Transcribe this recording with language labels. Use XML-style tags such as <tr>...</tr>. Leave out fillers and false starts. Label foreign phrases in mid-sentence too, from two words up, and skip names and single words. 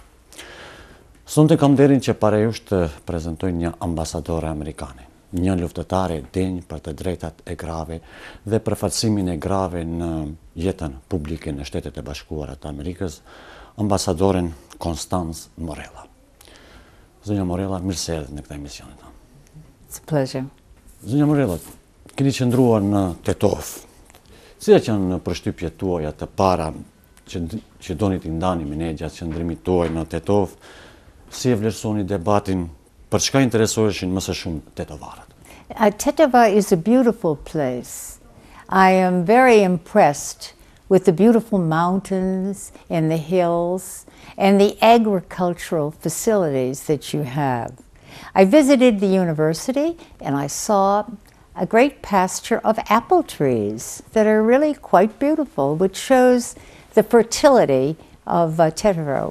<sq>Sonte kam nderin që para jush të prezantoj një ambasadore amerikane, një luftëtare denj për të drejtat e grave dhe përfaqësimin e grave në jetën publike në Shtetet e Bashkuara të Amerikës, ambasadoren Constance Morella. Zonja Morella, mirë se erdhët në këtë emision.</sq> <en>It's a pleasure.</en> <sq>Zonja Morella, keni qëndruar në Tetov. Cilat janë përshtypjet tuaja të para që doni t'i ndani me ne gjatë qëndrimit tuaj në Tetov? Si e vlerësoni debatin? Për çka interesoheshin më së shumë tetovarët?</sq> <en>Tetova is a beautiful place. I am very impressed with the beautiful mountains and the hills and the agricultural facilities that you have. I visited the university and I saw a great pasture of apple trees that are really quite beautiful, which shows the fertility of Tetovo.</en>